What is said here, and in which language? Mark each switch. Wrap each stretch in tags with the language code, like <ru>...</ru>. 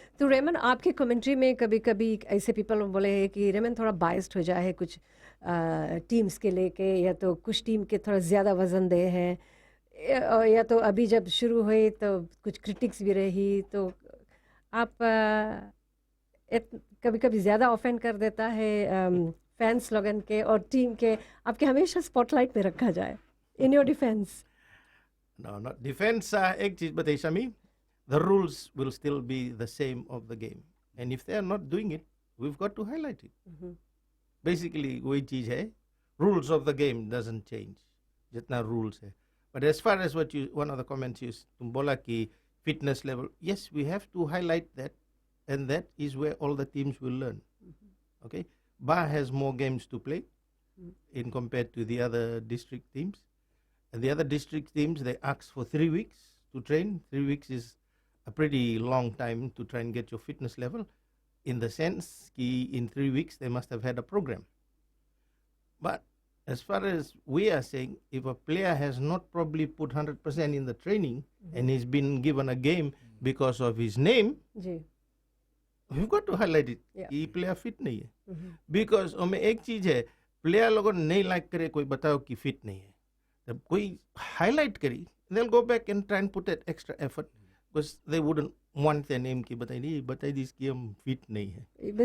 <hi>तो रेमन, आपके कमेंट्री में कभी कभी ऐसे पीपल बोले हैं कि रेमन थोड़ा बायस्ड हो जाए कुछ टीम्स के लेके, या तो कुछ टीम के थोड़ा ज़्यादा वजन दे हैं, या तो अभी जब शुरू हुई तो कुछ क्रिटिक्स भी रही, तो आप कभी कभी ज़्यादा ऑफेंड कर देता है फैंस लोगन के और टीम के, आपके हमेशा स्पॉटलाइट में रखा जाए.</hi> <en>In your defence? No, not defense.</en> <hi>एक चीज बताइए Shami,</hi> <en>the rules will still be the same of the game, and if they are not doing it, we've got to highlight it. Basically</en> <hi>वही चीज है,</hi> <en>rules of the game doesn't change, जितना rules है. But as far as one of the comments</en> <hi>तुम बोला कि</hi> <en>fitness level, yes, we have to highlight that. And that is where all the teams will learn. Okay, Ba has more games to play in compared to the other district teams, and the other district teams they ask for 3 weeks to train. 3 weeks is a pretty long time to try and get your fitness level. In the sense, in 3 weeks they must have had a program. But as far as we are saying, if a player has not probably put 100% in the training and he's been given a game because of his name, we've got to highlight it.</en> <hi>कि player fit नहीं है, because हमें एक चीज है, player लोगों नहीं like करे कोई बताओ कि फिट नहीं है, जब कोई हाईलाइट करी</hi> <en>they'll go back and try and put that extra effort because they wouldn't want their name</en> <hi>कि बताई दी कि हम फिट नहीं है.</hi>